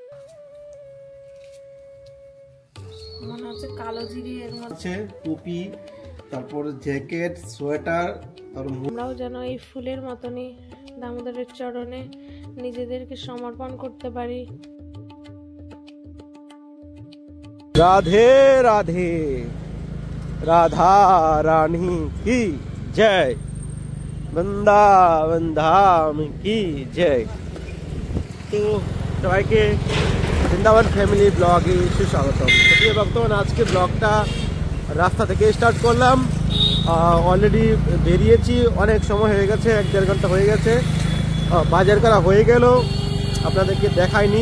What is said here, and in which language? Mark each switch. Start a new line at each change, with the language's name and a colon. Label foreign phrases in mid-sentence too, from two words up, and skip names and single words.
Bangla: মনে হচ্ছে কালো জিরে এর মধ্যে টুপি, তারপর জ্যাকেট, সোয়েটার। আর আমরাও যেন এই ফুলের মতনই দামোদরের চরণে নিজেদেরকে সমর্পণ করতে পারি।
Hindi: राधे राधे, राधा रानी की जय, वृंदावन धाम की जय।
Bangla: तो সবাইকে বৃন্দাবন
English: family blog
Bangla: সুস্বাগতম। প্রিয় ভক্তগণ, আজকে ব্লগটা রাস্তা থেকে স্টার্ট করলাম। অলরেডি বেরিয়েছি, অনেক সময় হয়ে গেছে, 1-1.5 ঘন্টা হয়ে গেছে। বাজার করা হয়ে গেল, আপনাদেরকে দেখাইনি।